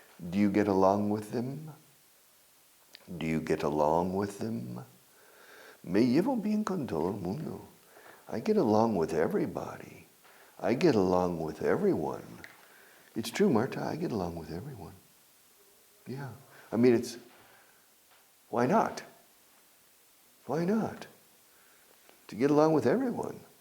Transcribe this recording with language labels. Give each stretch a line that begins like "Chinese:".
English: Do you get along with them? Do you get along with them?
Spanish: Me llevo bien con todo el mundo.
English: I get along with everybody. I get along with everyone. It's true, Marta, I get along with everyone. Yeah. Why not? Why not? To get along with everyone.